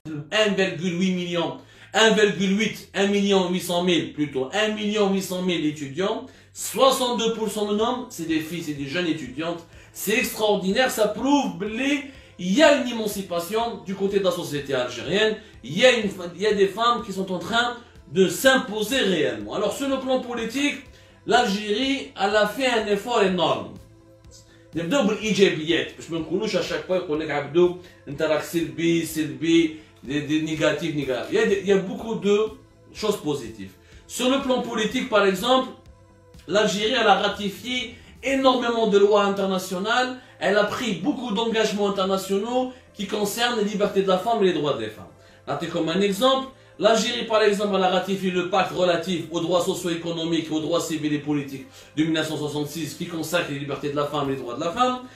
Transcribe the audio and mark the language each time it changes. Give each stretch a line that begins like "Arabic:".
French: 1,8 million, 1,8, 1 million 800 000 plutôt, 1 million 800 000 étudiants, 62% de nombre, c'est des filles, c'est des jeunes étudiantes. C'est extraordinaire, ça prouve qu'il y a une émancipation du côté de la société algérienne. Il y a des femmes qui sont en train de s'imposer réellement. Alors sur le plan politique, l'Algérie, elle a fait un effort énorme.
Arabic: نبداو بالايجابيات باش ما نكونوش
French: à chaque fois
Arabic: يقول لك عبدو انت راك سلبي négatif.
French: Il y a beaucoup de choses positives. Sur le plan politique, par exemple, l'Algérie elle a ratifié énormément de lois internationales, elle a pris beaucoup d'engagements internationaux qui concernent les libertés de la femme et les droits des femmes. Là, comme un exemple, l'Algérie, par exemple, elle a ratifié le pacte relatif aux droits socio-économiques et aux droits civils et politiques de 1966 qui consacre les libertés de la femme et les droits de la femme.